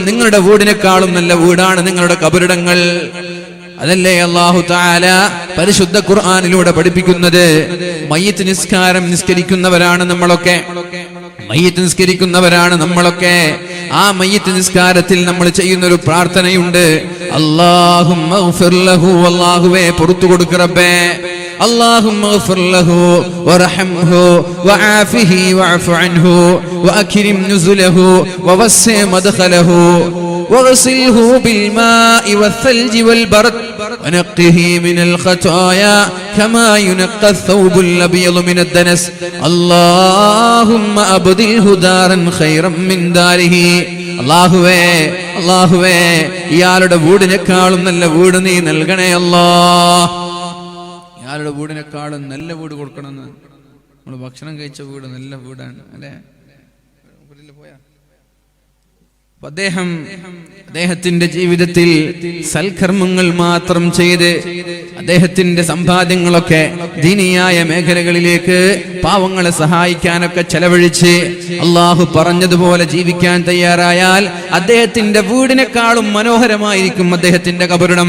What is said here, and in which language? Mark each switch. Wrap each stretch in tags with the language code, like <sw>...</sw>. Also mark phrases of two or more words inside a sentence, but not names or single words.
<ml>നിങ്ങളുടെ വീടിനേക്കാളും നല്ല വീടാണ് നിങ്ങളുടെ ഖബറിടങ്ങൾ. അതല്ലേ</ml> <ar>الله تعالى</ar> <ml>പരിശുദ്ധ ഖുർആനിലൂടെ പഠിപ്പിക്കുന്നത്? മയ്യിത്ത് നിസ്കാരം നിസ്കരിക്കുന്നവരാണ് നമ്മളൊക്കെ. മയ്യിത്ത് നിസ്കരിക്കുന്നവരാണ് നമ്മളൊക്കെ. ആ മയ്യിത്ത് നിസ്കാരത്തിൽ നമ്മൾ ചെയ്യുന്ന ഒരു പ്രാർത്ഥനയുണ്ട്.</ml> <ar>اللهم اغفر له,</ar> <ml>അല്ലാഹുവേ പുറത്തു കൊടുക്ക് റബ്ബേ.</ml> <ar>اللهم اغفر له وارحمه وعافه واعف عنه واكرم نزله ووسع مدخله واغسله بالماء والثلج والبرد ونقه من الخطايا كما ينقى الثوب الابيض من الدنس اللهم ابدله دارا خيرا من داره.</ar> <ml>അല്ലാഹുവേ ഇയാളുടെ വീടിനേക്കാളും നല്ല വീട് നീ നൽകണേ അല്ലാഹ്. ഇയാളുടെ വീടിനേക്കാളും നല്ല വീട് കൊടുക്കണമെന്ന്. നമ്മൾ ഭക്ഷണം കഴിച്ച വീട് നല്ല വീടാണ് അല്ലേ? അദ്ദേഹത്തിന്റെ ജീവിതത്തിൽ സൽക്കർമ്മങ്ങൾ മാത്രം ചെയ്ത് അദ്ദേഹത്തിന്റെ സമ്പാദ്യങ്ങളൊക്കെ ദീനിയായ മേഖലകളിലേക്ക് പാവങ്ങളെ സഹായിക്കാനൊക്കെ ചെലവഴിച്ച് അള്ളാഹു പറഞ്ഞതുപോലെ ജീവിക്കാൻ തയ്യാറായാൽ അദ്ദേഹത്തിന്റെ വീടിനേക്കാളും മനോഹരമായിരിക്കും അദ്ദേഹത്തിന്റെ ഖബറിടം.</ml>